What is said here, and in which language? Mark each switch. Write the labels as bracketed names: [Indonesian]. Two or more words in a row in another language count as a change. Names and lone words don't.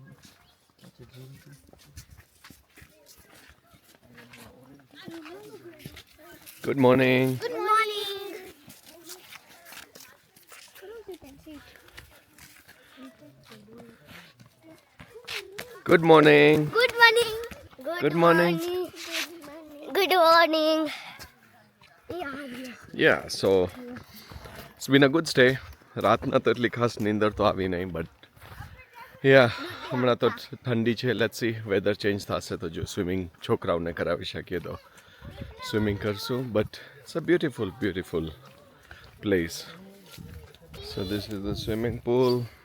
[English] Good morning. Good morning. Good morning. Good morning. Good morning. Good morning. Yeah, so it's been a good stay. [Gujarati] રાતના તો એટલી ખાસ નીંદર તો આવી નહીં, બટ હમણાં તો ઠંડી છે. [English] Let's see, weather change [Gujarati] થશે તો જો સ્વિમિંગ છોકરાઓને કરાવી શકીએ તો સ્વિમિંગ કરશું. [English] But it's a beautiful place. So this is the swimming pool.